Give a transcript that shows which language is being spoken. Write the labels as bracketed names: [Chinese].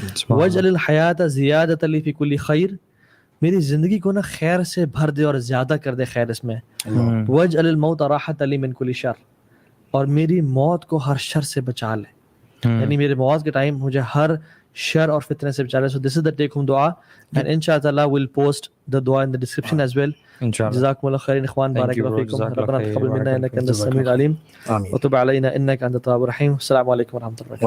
[Arabic] واجعل الحیاۃ زیادۃ لی فی کل خیر, [Urdu] میری زندگی کو نا خیر سے بھر دے اور زیادہ کر دے خیر اس میں. [Arabic] واجعل الموت راحۃ لی من کل شر, [Urdu] اور میری موت کو ہر شر سے بچا لے, یعنی میرے موت کے ٹائم مجھے ہر شر اور فتنے سے بچا لے. [English] So this is the take home dua, and inshallah we'll post the dua in the description as well. [Arabic] جزاكم الله خير اخوان, بارك الله فيكم, ربنا تقبل منا انك انت السميع العليم وتب علينا انك انت التواب الرحيم. السلام عليكم ورحمه الله وبركاته.